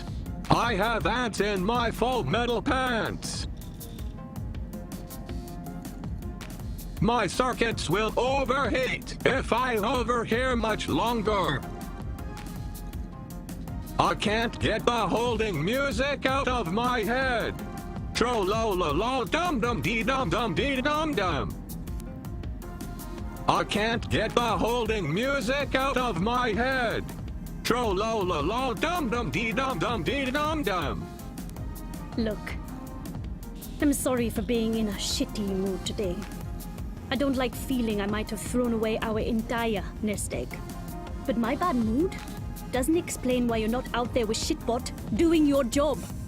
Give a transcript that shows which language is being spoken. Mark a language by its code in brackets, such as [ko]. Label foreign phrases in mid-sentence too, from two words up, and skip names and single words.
[en] I have ants in my full metal pants. My circuits will overheat if I hover here much longer. I can't get the holding music out of my head. Tro-lo-lo-lo dum-dum-dee-dum-dum-dee-dum-dum. I can't get the holding music out of my head. Tro-lo-lo-lo dum-dum-dee-dum-dum-dee-dum-dum. Look, I'm sorry for being in a shitty mood today. I don't like feeling I might have thrown away our entire nest egg. But my bad mood doesn't explain why you're not out there with Shitbot doing your job.